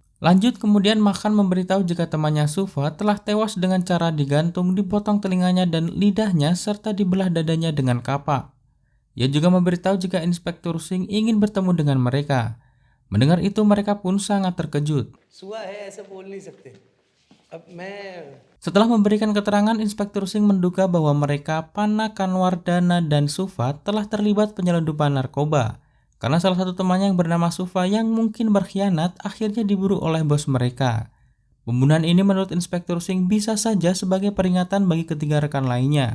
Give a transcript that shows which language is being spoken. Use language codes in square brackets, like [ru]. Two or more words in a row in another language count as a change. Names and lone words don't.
[id] Lanjut kemudian Makan memberitahu jika temannya Sufa telah tewas dengan cara digantung, dipotong telinganya dan lidahnya serta dibelah dadanya dengan kapak. Ia juga memberitahu jika Inspektur Singh ingin bertemu dengan mereka. Mendengar itu mereka pun sangat terkejut. [hi] सुआ है ऐसा बोल नहीं सकते अब मैं [id] Setelah memberikan keterangan, Inspektur Singh menduga bahwa mereka, Pana, Kanwar, Dana, dan Sufa telah terlibat penyelundupan narkoba. Karena salah satu temannya yang bernama Sufa yang mungkin berkhianat akhirnya diburu oleh bos mereka. Pembunuhan ini menurut Inspektur Singh bisa saja sebagai peringatan bagi ketiga rekan lainnya.